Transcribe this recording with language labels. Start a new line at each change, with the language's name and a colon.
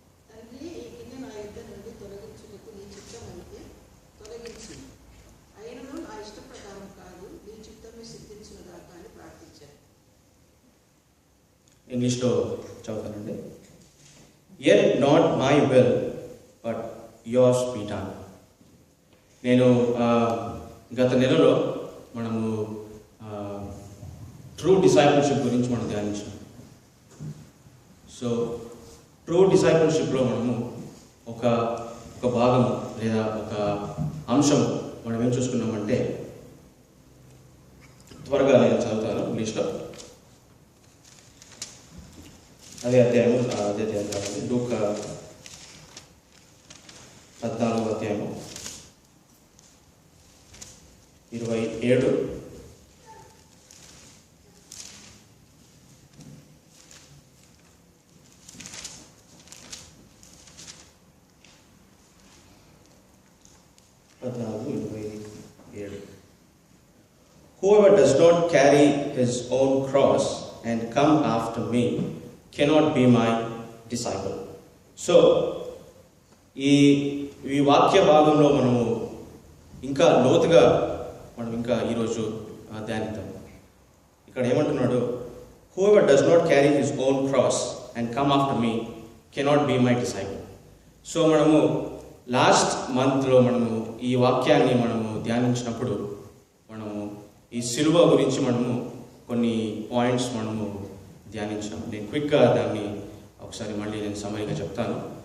Telugu: తండ్రి, ఈ గిన్నె నా యొద్ద నుండి తొలగించుటకు నీ చిత్తమైతే తొలగించు, అయినను నా ఇష్ట ప్రకారం కాదు, నీ చిత్తమే సిద్ధించునుగాక అని ప్రార్థించాను. ఇంగ్లీష్లో చదువుతానండి.
English: Yet not my will, but yours be done.
Telugu: నేను గత నెలలో మనము ట్రూ డిసైపుల్షిప్ గురించి మనం ధ్యానించాం. సో ట్రూ డిసైపుల్షిప్లో మనము ఒక భాగం లేదా ఒక అంశం మనం ఏం చూసుకున్నామంటే, త్వరగా నేను చదువుతాను ఇంగ్లీష్లో. అదే అధ్యాయం కావాలి. లూకా 14వ అధ్యాయము 27 14:27.
English: Whoever does not carry his own cross and come after me cannot be my disciple.
Telugu: So ఈ వాక్య భాగంలో మనము ఇంకా లోతుగా మనం ఈరోజు ధ్యానిద్దాం. ఇక్కడ ఏమంటున్నాడు?
English: Whoever does not carry his own cross and come after me cannot be my disciple.
Telugu: So మనము లాస్ట్ మంత్లో మనము ఈ వాక్యాన్ని మనము ధ్యానించినప్పుడు మనము ఈ సిలువ గురించి మనము కొన్ని పాయింట్స్ మనము ధ్యానించాము. నేను క్విక్గా దాన్ని ఒకసారి మళ్ళీ నేను సమయంగా చెప్తాను.